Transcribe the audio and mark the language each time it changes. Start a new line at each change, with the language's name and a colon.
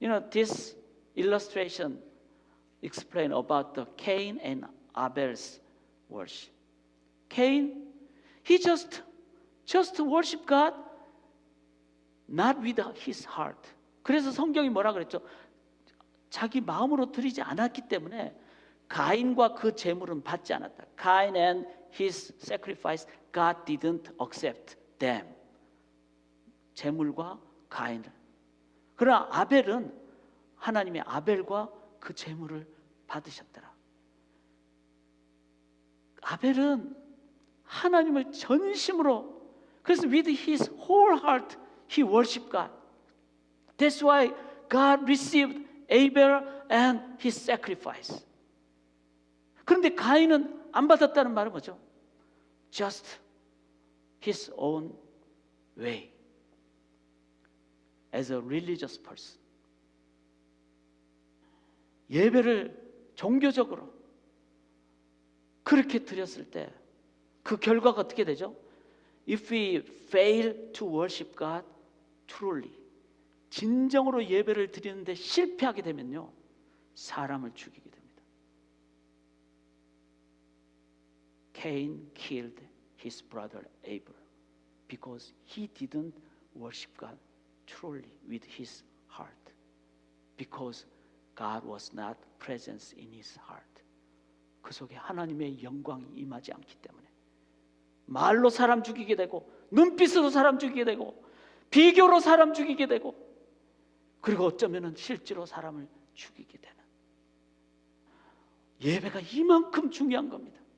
English: This illustration explain about the Cain and Abel's worship. Cain, he just worship God, not with his heart.
Korean: 그래서 성경이 뭐라 그랬죠? 자기 마음으로 드리지 않았기 때문에 가인과 그 제물은 받지 않았다.
English: Cain and his sacrifice, God didn't accept them.
Korean: 제물과 가인을. 그러나 아벨은 하나님의 아벨과 그 제물을 받으셨더라. 아벨은 하나님을 전심으로, 그래서
English: with his whole heart he worshiped God. That's why God received Abel and his sacrifice.
Korean: 그런데 가인은 안 받았다는 말은 뭐죠?
English: Just his own way. As a religious person.
Korean: 예배를 종교적으로 그렇게 드렸을 때 그 결과가 어떻게 되죠?
English: If we fail to worship God truly,
Korean: 진정으로 예배를 드리는데 실패하게 되면요, 사람을 죽이게 됩니다.
English: Cain killed his brother Abel because he didn't worship God truly with his heart, because God was not present in his heart.
Korean: 그 속에 하나님의 영광이 임하지 않기 때문에 말로 사람 죽이게 되고, 눈빛으로 사람 죽이게 되고, 비교로 사람 죽이게 되고, 그리고 어쩌면 실제로 사람을 죽이게 되는, 예배가 이만큼 중요한 겁니다.